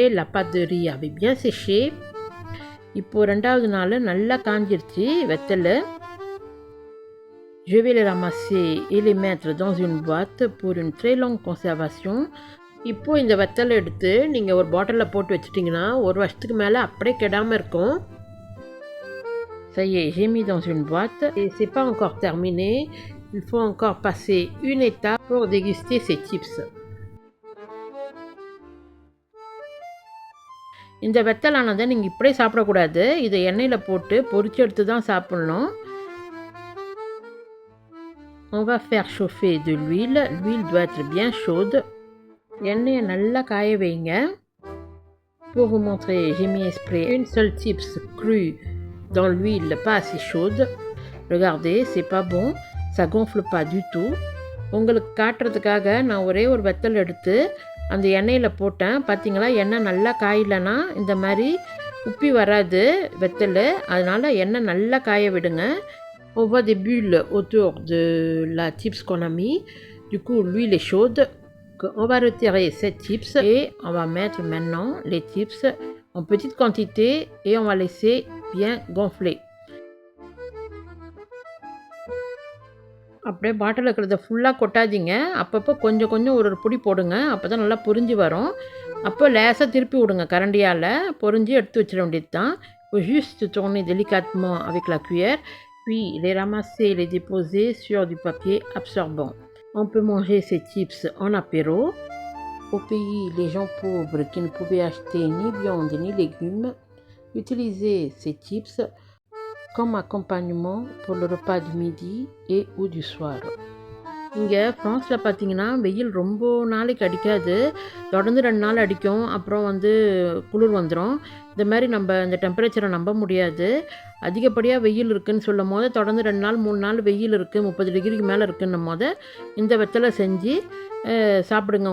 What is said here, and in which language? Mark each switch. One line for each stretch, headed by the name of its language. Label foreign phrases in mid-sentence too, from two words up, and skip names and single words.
French: La pâte de riz avait bien séché.
Tamil: இப்போ ரெண்டாவது நாள் நல்லா காஞ்சிருச்சு வெத்தலை.
French: Je vais les ramasser et les mettre dans une boîte pour une très longue conservation.
Tamil: இப்போ இந்த வெத்தலை எடுத்து நீங்கள் ஒரு பாட்டிலில் போட்டு வச்சிட்டிங்கன்னா ஒரு வருஷத்துக்கு மேலே அப்படியே கெடாமல் இருக்கும்.
French: Ça y est, j'ai mis dans une boîte et c'est pas encore terminé. Il faut encore passer une étape pour déguster ces chips.
Tamil: இந்த வெத்தலானதை நீங்கள் இப்படியே சாப்பிடக்கூடாது. இதை எண்ணெயில் போட்டு பொரிச்சு எடுத்து தான் சாப்பிட்ணும்.
French: On va faire chauffer de l'huile. L'huile doit être bien chaude.
Tamil: எண்ணெயை நல்லா காய வைங்க.
French: Pour vous montrer, j'ai mis exprès une seule chips crue dans l'huile pas assez chaude. Regardez, c'est pas bon. Ça gonfle pas du tout.
Tamil: உங்களுக்கு காட்டுறதுக்காக நான் ஒரே ஒரு வெத்தல் எடுத்து அந்த எண்ணெயில் போட்டேன். பார்த்தீங்களா, எண்ணெய் நல்லா காயலைன்னா இந்த மாதிரி உப்பி வராது வெத்தல். அதனால் எண்ணெய் நல்லா காய விடுங்க.
French: On voit des bulles autour de la chips qu'on a mis. Du coup, l'huile est chaude. On va retirer cette chips et on va mettre maintenant les chips en petite quantité et on va laisser bien gonfler.
Tamil: அப்படியே பாட்டில் இருக்கிறத ஃபுல்லாக கொட்டாதீங்க. அப்பப்போ கொஞ்சம் கொஞ்சம் ஒரு பொடி போடுங்க. அப்போ தான் நல்லா பொரிஞ்சு வரும். அப்போ லேசாக திருப்பி விடுங்க கரண்டியால். பொரிஞ்சு எடுத்து வச்சிட வேண்டியது தான்.
French: Faut juste tourner délicatement avec la cuillère, puis les ramasser et les déposer sur du papier absorbant. On peut manger ces chips en apéro. Au pays, les gens pauvres qui ne pouvaient acheter ni viande ni légumes utilisaient ces chips comme accompagnement pour le repas du midi et ou du soir.
Tamil: இங்கே ஃப்ரான்ஸில் பார்த்தீங்கன்னா வெயில் ரொம்ப நாளைக்கு அடிக்காது. தொடர்ந்து 2 நாள் அடிக்கும். அப்புறம் குளிர் வந்துடும். இந்த மாதிரி நம்ம இந்த டெம்பரேச்சரை நம்ப முடியாது. அதிகப்படியாக வெயில் இருக்குதுன்னு சொல்லும் போது தொடர்ந்து 2 நாள் 3 நாள் வெயில் இருக்குது, 30 டிகிரிக்கு மேலே இருக்குன்னும் போது இந்த வெத்தலை செஞ்சு சாப்பிடுங்க.